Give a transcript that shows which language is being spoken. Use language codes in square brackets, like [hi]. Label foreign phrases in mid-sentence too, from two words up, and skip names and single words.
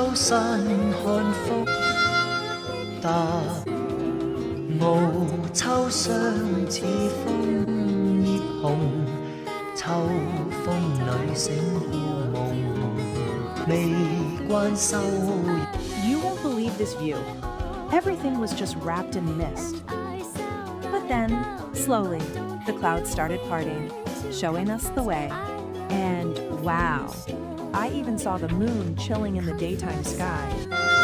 [yue] 山看福達，傲秋霜似楓葉紅，秋風裏醒故夢，未慣秋。 [en] You won't believe this view. Everything was just wrapped in mist. But then, slowly, the clouds started parting, showing us the way. And wow, I even saw the moon chilling in the daytime sky.